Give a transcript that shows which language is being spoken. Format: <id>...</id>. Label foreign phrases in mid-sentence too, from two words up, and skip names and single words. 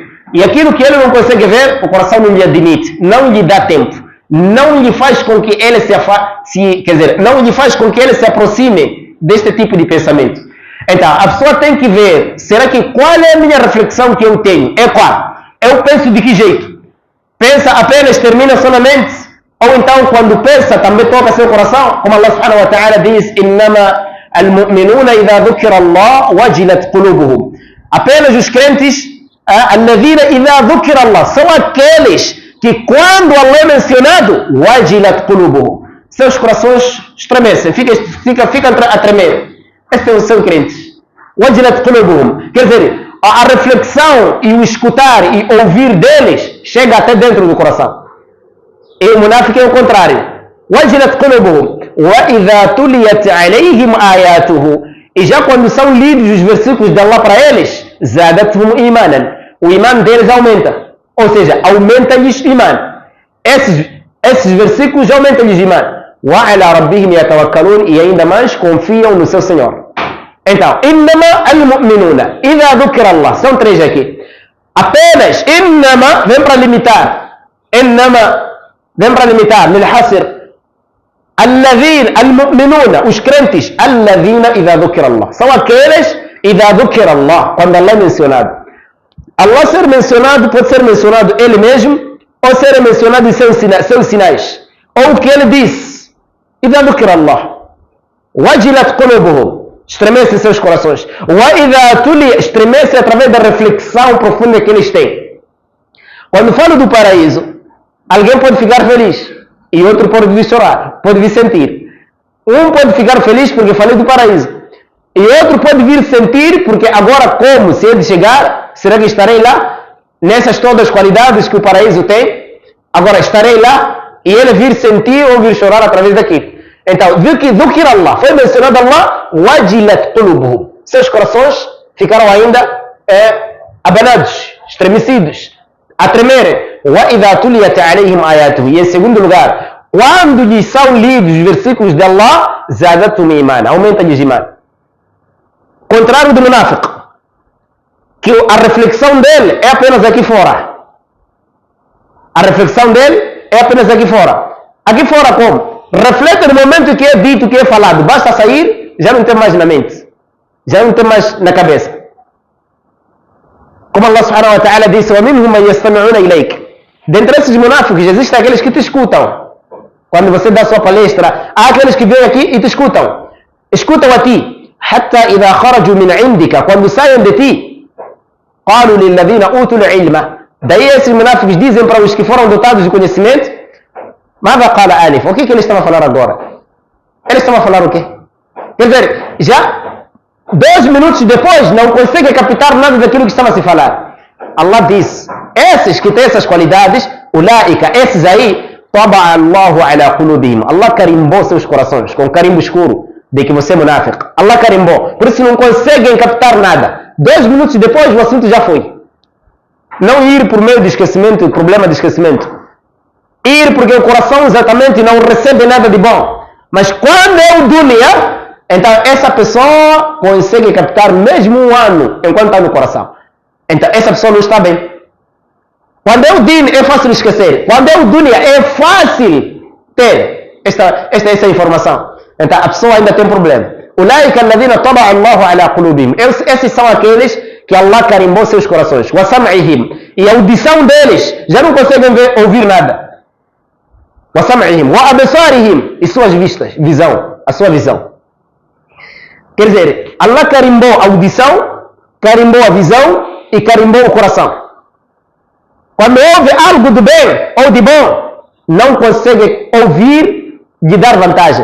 <pt>E aquilo que ele não consegue ver, o coração não lhe admite, não lhe dá tempo, não lhe faz com que ele não lhe faz com que ele se aproxime deste tipo de pensamento. Então, a pessoa tem que ver, será que qual é a minha reflexão que eu tenho? É qual? Eu penso de que jeito? Pensa apenas, termina só na mente? Ou então, quando pensa, também toca seu coração?</pt> <ar>Como الله سبحانه وتعالى diz, إِنَّمَا الْمُؤْمِنُونَ إِذَا ذُكِرَ اللَّهُ وَجِلَتْ قُلُوبُهُم.</ar> <pt>Apenas os crentes,</pt> <ar>الَّذِينَ إِذَا ذُكِرَ اللَّهُ,</ar> <pt>são aqueles que quando Allah é mencionado,</pt> <ar>وَجِلَتْ قُلُوبُهُم,</ar> <pt>seus corações estremecem, fica a tremer. Estes são crentes.</pt> <ar>وَجِلَتْ قُلُوبُهُم.</ar> <pt>Quer dizer, a reflexão e o escutar e ouvir deles chega até dentro do coração. E o munáfico é o contrário.</pt> <ar>وَجِلَتْ قُلُوبُهُم وَإِذَا تُلِيَتْ عَلَيْهِمْ آيَاتُهُ.</ar> <pt>E já quando são lidos os versículos de Allah para eles,</pt> <ar>زَادَتْهُمْ إِيمَانًا.</ar> <pt>O imã deles aumenta. Ou seja, aumenta-lhes imã. Esses versículos aumentam-lhes imã.</pt> <ar>وَعَلَى رَبِّهِمْ يَتَوَكَّلُونَ.</ar> <pt>E ainda mais confiam no seu Senhor. Então,</pt> <ar>إِنَّمَا الْمُؤْمِنُونَ إِذَا ذُكِرَ اللَّهُ.</ar> <pt>São três aqui. Apenas, إِنَّمَا, vem para limitar. إِنَّمَا, vem para limitar.</pt> <ar>لِلْحَصِر. Al-mu'minuna,</ar> <pt>os crentes,</pt> <ar>الذين إذا ذكر الله.</ar> <pt>São aqueles,</pt> <ar>إذا ذكر الله,</ar> <pt>quando Allah é mencionado. Allah ser mencionado pode ser mencionado ele mesmo, ou ser mencionado em seus sinais. Ou o que ele disse,</pt> <ar>إذا ذكر الله. وجلت قلوبهم,</ar> <pt>estremece seus corações.</pt> <ar>وإذا تلي,</ar> <pt>estremece através da reflexão profunda que eles têm. Quando falo do paraíso, alguém pode ficar feliz. E outro pode vir chorar, pode vir sentir. Um pode ficar feliz porque falei do paraíso. E outro pode vir sentir porque agora como? Se ele chegar, será que estarei lá? Nessas todas as qualidades que o paraíso tem? Agora estarei lá e ele vir sentir ou vir chorar através daquilo. Então,</pt> <ar>ذكر الله,</ar> <pt>foi mencionado Allah,</pt> <ar>وجلت قلوبهم.</ar> <pt>Seus corações ficaram ainda abanados, estremecidos, a tremerem.</pt> <ar>وَإِذَا تُلِيَتْ عَلَيْهِمْ آيَاتُهُ.</ar> <pt>E em segundo lugar, quando lhes são lidos os versículos de Allah,</pt> <ar>زَادَتْهُمْ إِيمَانًا,</ar> <pt>aumenta-lhes imã. Contrário do munafiq, que a reflexão dele é apenas aqui fora. A reflexão dele é apenas aqui fora. Aqui fora como? Reflete no momento que é dito, que é falado. Basta sair, já não tem mais na mente. Já não tem mais na cabeça.</pt> <ar>Como الله سبحانه وتعالى disse, وَمِنْهُمْ مَنْ يَسْتَمِعُونَ إِلَيْكَ.</ar> <pt>Dentre esses munafícos, existem aqueles que te escutam. Quando você dá sua palestra, há aqueles que vêm aqui e te escutam. Escutam a ti.</pt> <ar>حَتَّى إِذَا خَرَجُوا مِنْ عِنْدِكَ.</ar> <pt>Quando saem de ti,</pt> <ar>قَالُوا لِلَّذِينَ أُوتُوا الْعِلْمَ.</ar> <pt>Daí esses munafícos dizem para os que foram dotados de conhecimento,</pt> <ar>ماذا قال آنف.</ar> <pt>O que eles estão a falar agora? Eles estão a falar o quê? Quer dizer, já 2 minutos depois não consegue captar nada daquilo que estava a se falar. Allah diz, esses que têm essas qualidades, ulaika, esses aí,</pt> <ar>طبع الله على قلوبهم.</ar> <pt>Allah carimbou seus corações com carimbo escuro de que você é munafiq. Allah carimbou. Por isso não conseguem captar nada. 2 minutos depois o assunto já foi. Não ir por meio de esquecimento, problema de esquecimento. Ir porque o coração exatamente não recebe nada de bom. Mas quando é o dunya, então essa pessoa consegue captar mesmo 1 ano enquanto está no coração. Então essa pessoa não está bem. Quando é o din é fácil esquecer. Quando é o dunya é fácil ter essa informação. Então a pessoa ainda tem problema.</pt> <ar>أولئك الذين طبع الله على قلوبهم.</ar> <pt>Esses são aqueles que Allah carimbou seus corações.</pt> <ar>وسمعهم.</ar> <pt>E a audição deles já não conseguem ouvir nada.</pt> <ar>وسمعهم. وأبصارهم.</ar> <pt>E suas vistas. A sua visão. Quer dizer, Allah carimbou a audição, carimbou a visão e carimbou o coração. Quando ouve algo do bem ou de bom, não consegue ouvir de dar vantagem.</pt>